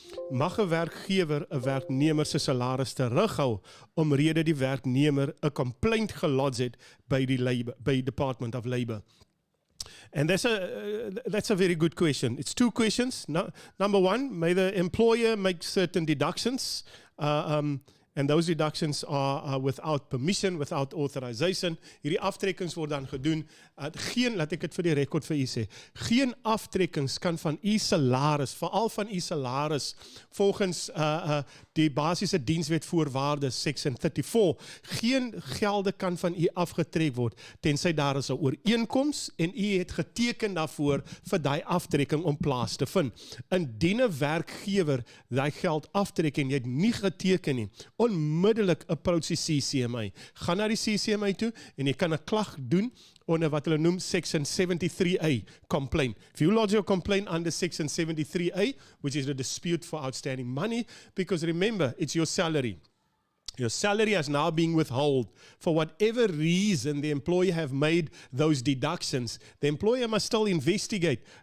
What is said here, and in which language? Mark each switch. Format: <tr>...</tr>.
<af>Mag 'n werkgewer 'n werknemer se salaris terughou omrede die werknemer 'n complaint gelodge het by Department of Labour?</af> <en>And that's a very good question. It's two questions. Number one, may the employer make certain deductions, and those deductions are without permission, without authorization.</en> <af>Hierdie aftrekkings word dan gedoen. Laat ek dit vir die rekord vir u sê. Geen aftrekkings kan van u salaris, veral van u salaris, volgens die basiese dienswetvoorwaardes, section 34, geen gelde kan van u afgetrek word, tensy daar is 'n ooreenkoms en u het geteken daarvoor vir daai aftrekking om plaas te vind. Indien 'n werkgewer daai geld aftrek en jy het nie geteken nie, onmiddellik approach die CCMA. Gaan na die CCMA toe en jy kan 'n klag doen onder wat hulle noem section 73A complaint.</af> <en>If you lodge your complaint under section 73A, which is the dispute for outstanding money, because remember, it's your salary. Your salary is now being withheld. For whatever reason the employer have made those deductions, the employer must still investigate.</en>